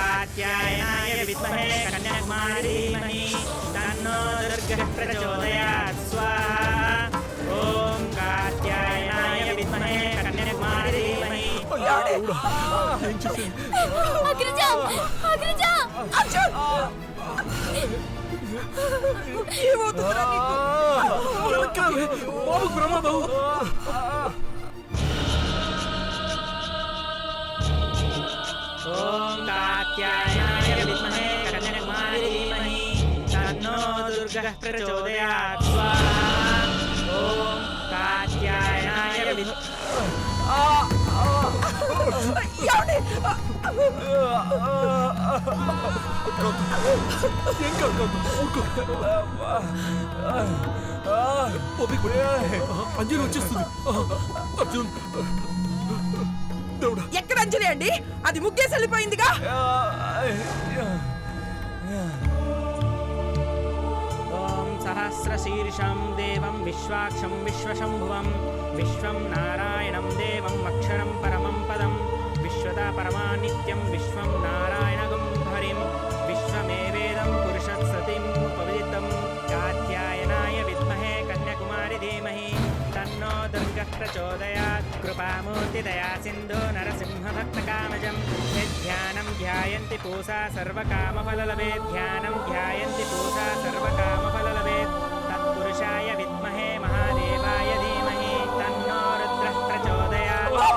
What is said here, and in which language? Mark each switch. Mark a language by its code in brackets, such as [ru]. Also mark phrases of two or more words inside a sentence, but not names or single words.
[sa] कात्यायनाय विद्महे कन्याकुमारी धीमहि तन्नो दुर्गः प्रचोदयात् स्वाहा ओम कात्यायनाय विद्महे कन्याकुमारी धीमहि [te] అగ్రజ అగ్రజ అర్జున్ ఏమవుతుందిరా నీకు బాబు ప్రమాదం [sa] ओम कात्यायनाय विद्महे कन्याकुमारी धीमहि तन्नो दुर्गः प्रचोदयात् स्वाहा ओम कात्यायनाय [te] అంజలి వచ్చేస్తుంది అర్జున్ ఎక్కడ అంజలి అండి అది ముగ్గేసి వెళ్ళిపోయిందిగా [sa] ओम सहस्रशीर्षं देवं विश्वाक्षं विश्वशंभुवं विश्वं नारायणं देवं अक्षरं परमं पदं विश्वता परमानित्यं विश्वं नारायणगं हरिं विश्वमेवेदं पुरुषत्सतिं पवित्रं कात्यायनाय विद्महे कन्याकुमारी धीमहि तन्नो दुर्गः प्रचोदयात् कृपामूर्तिदया सिन्धु नरसिंहभक्तकामजं ध्यानं ध्यायन्ति पूषा सर्वकामफललभे ध्यानं ध्यायन्ति पूषा सर्वकामफललभे तत्पुरुषाय विद्महे महादेवाय धीमहि तन्नो रुद्रः प्रचोदयात्